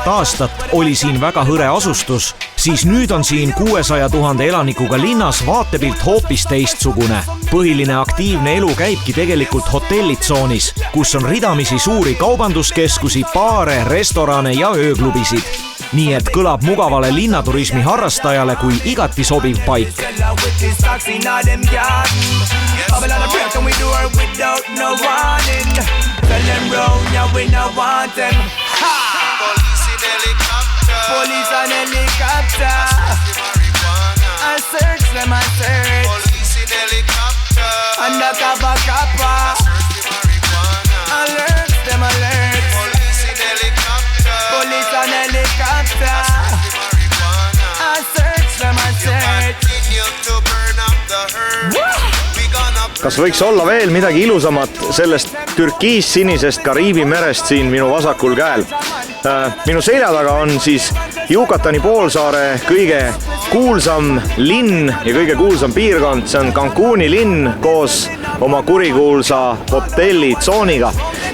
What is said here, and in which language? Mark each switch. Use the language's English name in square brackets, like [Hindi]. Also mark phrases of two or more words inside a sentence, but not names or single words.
[Estonian] aastat oli siin väga hõre asustus, siis nüüd on siin 600 000 elanikuga linnas vaatepilt hoopis teistsugune. Põhiline aktiivne elu käibki tegelikult hotellitsoonis, kus on ridamisi suuri kaubanduskeskusi, baare, restorane ja ööklubisid. Nii et kõlab mugavale linnaturismi harrastajale kui igati sobiv paik. [English] Police and helicopter, I search them, I search. Police in helicopter, undercover copper, alert them, alert. Police in helicopter, police and helicopter, I search them, I search. To burn up the herb. [Estonian] Kas võiks olla veel midagi ilusamat sellest türkiis-sinisest Kariibi merest siin minu vasakul käel? Minu selja taga on siis Yucatani poolsaare kõige kuulsam linn ja kõige kuulsam piirkond. See on Cancuni linn koos oma kurikuulsa hotellitsooniga.